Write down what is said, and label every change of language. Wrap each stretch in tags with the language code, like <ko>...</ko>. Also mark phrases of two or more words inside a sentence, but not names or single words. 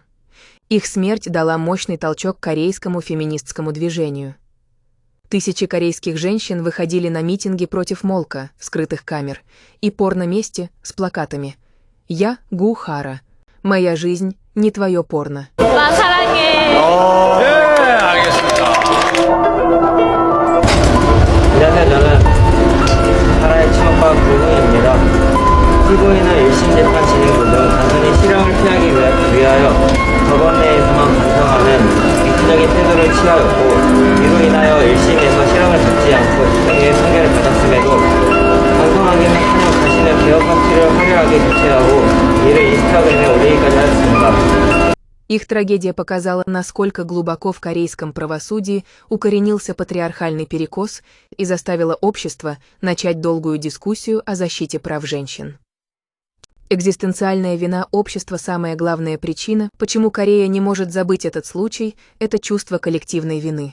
<ru>Их смерть дала мощный толчок корейскому феминистскому движению. Тысячи корейских женщин выходили на митинги против молка, скрытых камер, и порно-мести с плакатами «Я Гу Хара. Моя жизнь не твое порно».</ru> <ko>피고인의 1심 재판 진행 중 단순히 실형을 피하기 위하여 법원 내에서만 반성하는 이기적인 태도를 취하였고, 이로 인하여 1심에서 실형을 받지 않고 집행유예 판결을 받았음에도 반성하기는커녕 자신의 개혁 정치를 화려하게 교체하고 이를 인스타그램에 올리기까지 하였습니다.</ko> <ru>Их трагедия показала, насколько глубоко в корейском правосудии укоренился патриархальный перекос и заставила общество начать долгую дискуссию о защите прав женщин. Экзистенциальная вина общества – самая главная причина, почему Корея не может забыть этот случай, это чувство коллективной вины.</ru>